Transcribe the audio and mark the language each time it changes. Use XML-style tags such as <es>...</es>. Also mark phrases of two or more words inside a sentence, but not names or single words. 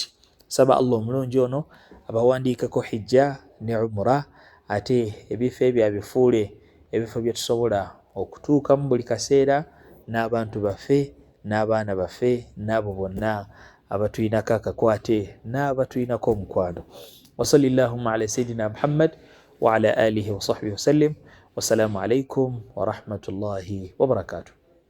<lg>Saba Allah omulungi ono abawandiikako hijja ne umra, ate ebifo ebyo abifuule ebifo bye tusobola okutuukamu buli kaseera, n'abantu baffe n'abaana baffe n'abo bonna abatulinako akakwate n'abatulinako omukwano.</lg> <ar>وصلى الله على سيدنا محمد وعلى آله وصحبه وسلم. والسلام عليكم ورحمة الله وبركاته.</ar>